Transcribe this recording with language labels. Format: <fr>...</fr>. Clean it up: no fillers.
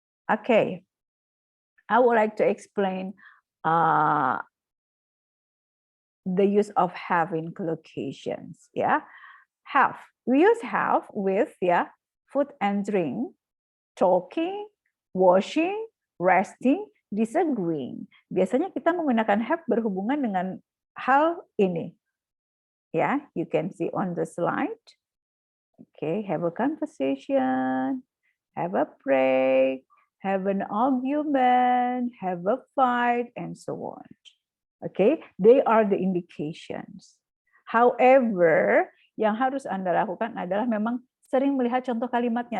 <en>Okay, I would like to explain the use of have in collocations. Have. We use have with food and drink, talking, washing, resting, disagreeing.</en> <id>Biasanya kita menggunakan have berhubungan dengan hal ini.</id> <en>You can see on the slide. Okay, have a conversation, have a break, have an argument, have a fight, and so on. Okay, they are the indications.</en> <id>However, yang harus Anda lakukan adalah memang sering melihat contoh kalimatnya.</id>